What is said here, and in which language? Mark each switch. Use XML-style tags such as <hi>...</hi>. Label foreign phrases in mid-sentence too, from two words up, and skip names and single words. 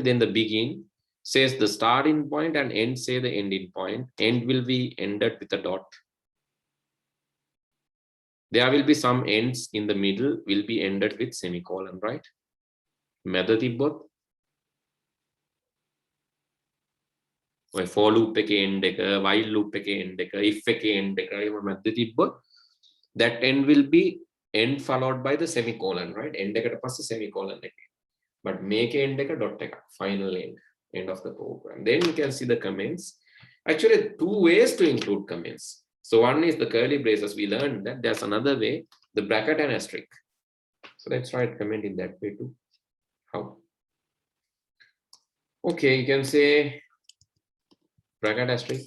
<en>Then the begin says the starting point and end say the ending point. End will be ended with a dot. There will be some ends in the middle will be ended with semicolon, right? Method both. For loop</en> <si>එකේ end එක,</si> <en>while loop</en> <si>එකේ end එක,</si> <en>if</en> <si>එකේ end එක, එහෙම මැද්දේ තිබ්බොත්</si> <en>that end will be end followed by the semicolon, right?</en> <si>End එකට පස්සේ semicolon එක. But මේකේ end එක dot එක,</si> <en>final end of the program. Then you can see the comments. Actually, two ways to include comments. So one is the curly braces. We learned that there's another way, the bracket and asterisk. So let's write comment in that way too. How? Okay, you can say bracket asterisk.</en>